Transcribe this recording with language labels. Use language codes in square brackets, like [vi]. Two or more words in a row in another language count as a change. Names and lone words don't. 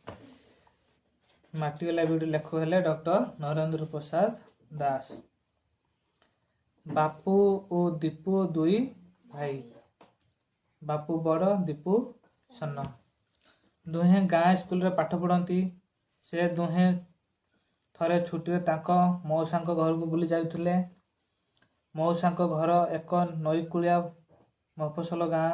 [or] ମାଟି ୱାଲା ଭିଡିଓ ଲେଖକ ହେଲେ ଡକ୍ଟର ନରେନ୍ଦ୍ର ପ୍ରସାଦ ଦାସ ବାପୁ ଓ ଦୀପୁ ଦୁଇ ଭାଇ। ବାପୁ ବଡ଼, ଦୀପୁ ସାନ। ଦୁହେଁ ଗାଁ ସ୍କୁଲରେ ପାଠ ପଢ଼ନ୍ତି। ସେ ଦୁହେଁ ଥରେ ଛୁଟିରେ ତାଙ୍କ ମଉସାଙ୍କ ଘରକୁ ବୁଲି ଯାଉଥିଲେ। ମଉସାଙ୍କ ଘର ଏକ ନଈକୂଳିଆ ମଫସଲ ଗାଁ।